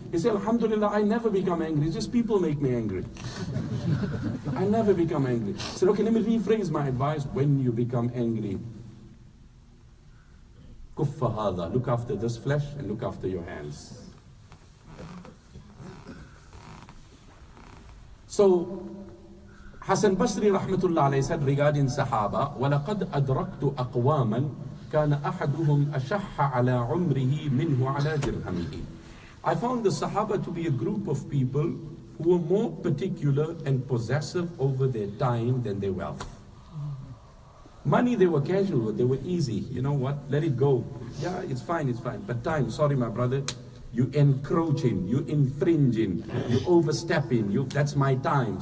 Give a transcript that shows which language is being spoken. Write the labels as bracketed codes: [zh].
[en] He said, Alhamdulillah, I never become angry. It's just people make me angry. I never become angry. He said, okay, let me rephrase my advice. When you become angry, [ar] kuffa hadha, [en] look after this flesh and look after your hands. So, Hassan Basri rahmatullah alayhi said regarding Sahaba, [ar] وَلَقَدْ أَدْرَكْتُ أَقْوَامًا كَانَ أَحَدُهُمْ أَشَحَّ عَلَىٰ عُمْرِهِ مِنْهُ عَلَىٰ دِرْهَمِهِ. [en] I found the Sahaba to be a group of people who were more particular and possessive over their time than their wealth. Money they were casual with, they were easy. You know what, let it go. Yeah, it's fine. But time, sorry my brother, you encroaching, you infringing, you overstepping, that's my time.